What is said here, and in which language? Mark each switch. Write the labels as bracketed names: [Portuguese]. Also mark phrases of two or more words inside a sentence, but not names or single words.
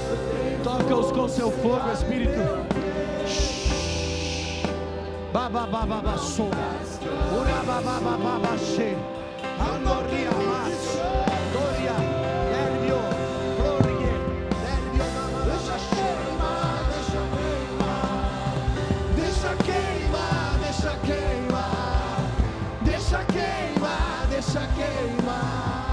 [Portuguese] Toca-os com seu fogo, Espírito. Baba baba basso. Ura baba baba basse. Andoria mas. Doria. Elvio. Gloria. Elvio. Deixa queimar, deixa queimar. Deixa queimar, deixa queimar. Deixa queimar, deixa queimar.